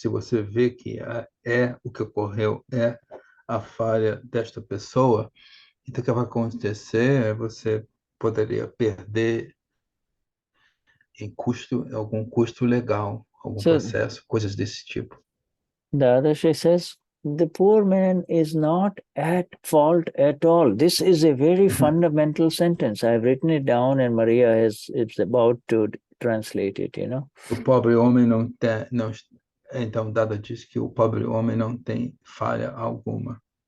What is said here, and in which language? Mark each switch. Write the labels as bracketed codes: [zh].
[pt] Se você vê que o que ocorreu é a falha desta pessoa, então o que vai acontecer? Você poderia perder em algum custo legal, algum processo, coisas desse tipo. [en] Dadashri says, the poor man is not at fault at all. This is a very fundamental sentence. I've written it down and Maria is about to translate it, [pt] O pobre homem não tem, então Dada diz que o pobre homem não tem falha alguma.